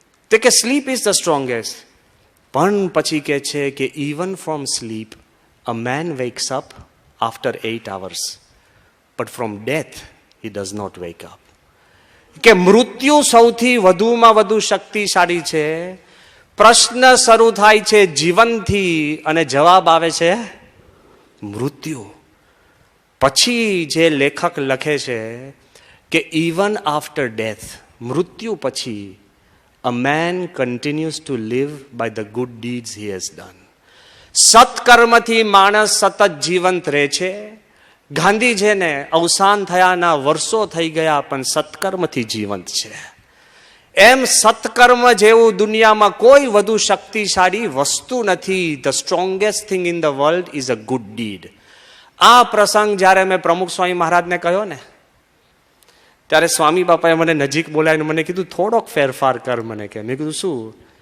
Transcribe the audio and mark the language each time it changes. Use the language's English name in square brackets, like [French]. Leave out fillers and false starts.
[Gujarati] તે કે [English] Sleep is the strongest. [Gujarati] પણ પછી કે છે કે [English] Even from sleep a man wakes up after 8 hours, but from death he does not wake up. [Gujarati] કે મૃત્યુ સૌથી વધુમાં વધુ શક્તિશાળી છે. પ્રશ્ન શરૂ થાય છે જીવનથી અને જવાબ આવે છે મૃત્યુ. પછી જે લેખક લખે છે કે [English] even after death, [Gujarati] મૃત્યુ પછી [English] a man continues to live by the good deeds he has done. [Gujarati] સત્કર્મથી માણસ સતત જીવંત રહે છે. ગાંધીજીને અવસાન થયાના વર્ષો થઈ ગયા પણ સત્કર્મથી જીવંત છે. એમ સત્કર્મ જેવું દુનિયામાં કોઈ વધુ શક્તિશાળી વસ્તુ નથી. [English] The strongest thing in the world is a good deed. [Gujarati] આ પ્રસંગ જ્યારે મેં પ્રમુખ સ્વામી મહારાજને કહ્યો ને, ત્યારે સ્વામી બાપાએ મને નજીક બોલાવીને મને કીધું થોડોક ફેરફાર કર મને. કે મેં કીધું શું?